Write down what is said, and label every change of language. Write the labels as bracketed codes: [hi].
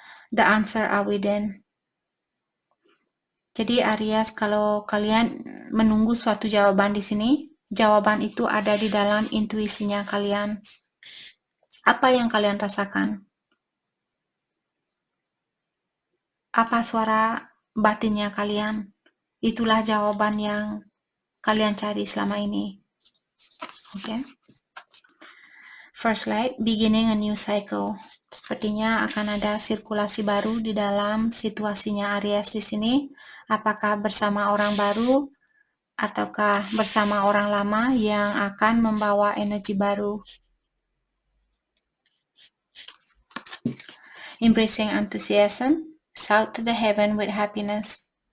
[en] The answer are within. [id] Jadi Aries, kalau kalian menunggu suatu jawaban di sini, jawaban itu ada di dalam intuisinya kalian. Apa yang kalian rasakan? Apa suara batinnya kalian? Itulah jawaban yang kalian cari selama ini. Oke. [en] First light, beginning a new cycle. [id] Sepertinya akan ada sirkulasi baru di dalam situasinya Aries di sini. Apakah bersama orang baru ataukah bersama orang lama yang akan membawa energi baru. [en] Embracing enthusiasm, shout to the heaven with happiness.